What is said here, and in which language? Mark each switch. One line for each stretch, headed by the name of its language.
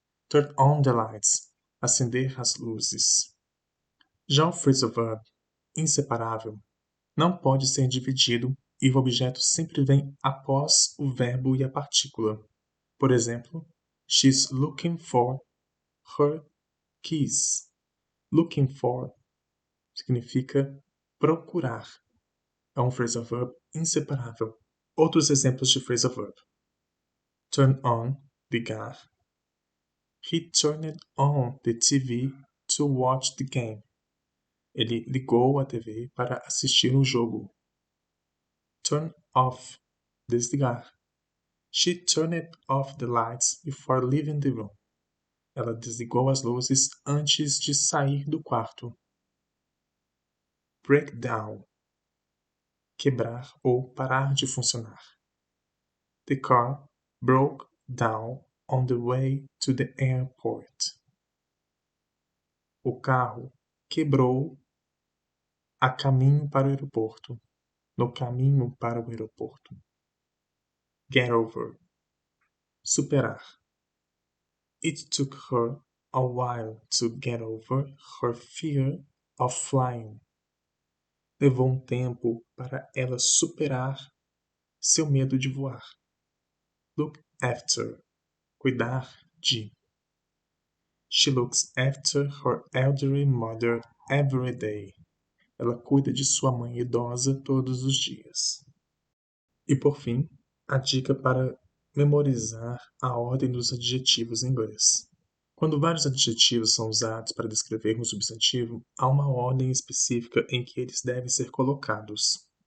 English: Turn on the lights,
Portuguese: acender as luzes. Já o phrasal verb inseparável não pode ser dividido e o objeto sempre vem após o verbo e a partícula. Por exemplo,
English: she's looking for her keys.
Portuguese: Looking for significa procurar. É um phrasal verb inseparável. Outros exemplos de phrasal verb. Turn on, ligar.
English: He turned on the TV to watch the game.
Portuguese: Ele ligou a TV para assistir o jogo. Turn off, desligar.
English: She turned off the lights before leaving the room.
Portuguese: Ela desligou as luzes antes de sair do quarto. Break down, quebrar ou parar de funcionar.
English: The car broke down on the way to the airport.
Portuguese: O carro quebrou a caminho para o aeroporto. No caminho para o aeroporto. Get over, superar.
English: It took her a while to get over her fear of flying.
Portuguese: Levou um tempo para ela superar seu medo de voar. Look after, cuidar de.
English: She looks after her elderly mother every day.
Portuguese: Ela cuida de sua mãe idosa todos os dias. E por fim, a dica para memorizar a ordem dos adjetivos em inglês. Quando vários adjetivos são usados para descrever um substantivo, há uma ordem específica em que eles devem ser colocados.